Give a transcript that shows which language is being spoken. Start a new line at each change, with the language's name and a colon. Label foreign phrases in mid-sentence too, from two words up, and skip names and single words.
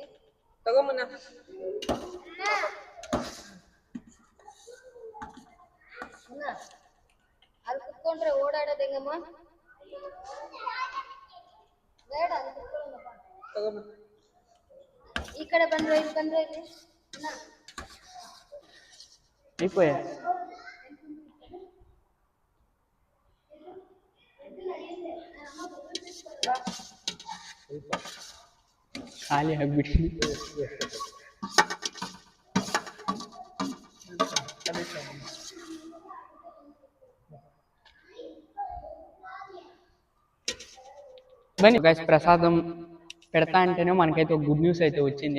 Kannada: ತಗೊಂಬನ್ನ ಅಲ್ಲಿ ಕುತ್ಕೊಂಡ್ರೆ ಓಡಾಡೋದು ಹೆಂಗಮ್ಮ? ಬೇಡ, ಅಲ್ಲಿ ಕುತ್ಕೊಳ್ಳೋಣಪ್ಪ. ತಗೊಂಬ. ಈ ಕಡೆ ಬಂದ್ರೆ ಇಲ್ಲಿ ಬಂದ್ರೆ ಇಲ್ಲಿ
Telugu: అయిపోయా. ఖాళీ ಆಗ್ಬಿಟ್ಟಿದೆ. బన్నీ గైస్, ప్రసాదం పెడతా అంటేనే మనకైతే ఒక
English: good news
Telugu: అయితే వచ్చింది.